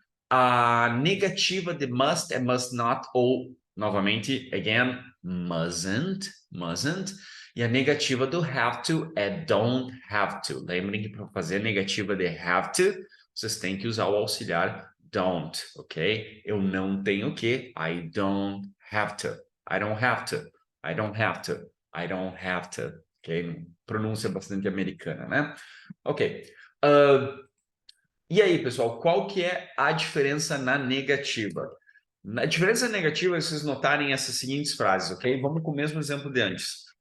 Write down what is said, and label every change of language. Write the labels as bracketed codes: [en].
[pt] A negativa de must é must not ou, novamente, again, mustn't. E a negativa do have to é don't have to. Lembrem que para fazer a negativa de have to, vocês têm que usar o auxiliar don't, ok? Eu não tenho que, [en] I don't have to. I don't have to. I don't have to. I don't have to. Ok? Pronúncia bastante americana, né? Ok. [pt] E aí, pessoal, qual que é a diferença na negativa? Na diferença negativa é vocês notarem essas seguintes frases, ok? Vamos com o mesmo exemplo de antes.